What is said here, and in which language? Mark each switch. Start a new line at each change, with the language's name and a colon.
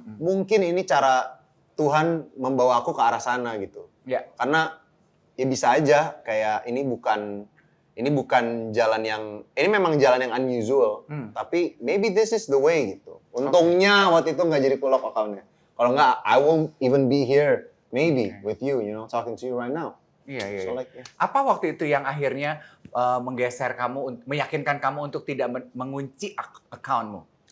Indonesian: Mungkin ini cara Tuhan membawa aku ke arah sana gitu. Iya. Karena ya bisa aja kayak ini bukan jalan yang, ini memang jalan yang unusual. Tapi
English: maybe this is the way
Indonesian: gitu. Untungnya waktu itu nggak jadi pull-up account-nya. Kalau nggak,
English: I won't even be here maybe with you, talking to you right now.
Indonesian: Iya, iya.
English: So like, yeah.
Indonesian: Apa waktu itu yang akhirnya menggeser kamu, meyakinkan kamu untuk tidak mengunci accountmu?